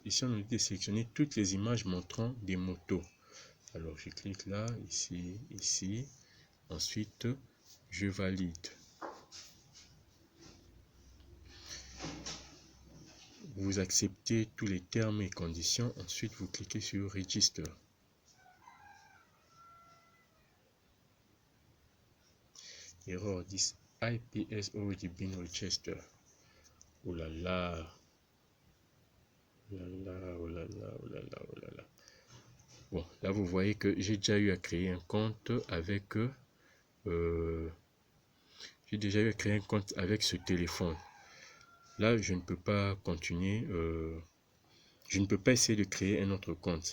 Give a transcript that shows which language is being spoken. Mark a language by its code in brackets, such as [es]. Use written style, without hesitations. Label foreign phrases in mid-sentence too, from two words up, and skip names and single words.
[fr] Ici, on nous dit de sélectionner toutes les images montrant des motos. Alors, je clique là, ici, ici. Ensuite, je valide. Vous acceptez tous les termes et conditions. Ensuite, vous cliquez sur Register. [en] Error 10 IPS already been registered. [fr] Oh là là. Oh là là, oh là là, oh là là, oh là là. Bon, là vous voyez que j'ai déjà eu à créer un compte avec ce téléphone. Là, je ne peux pas continuer je ne peux pas essayer de créer un autre compte.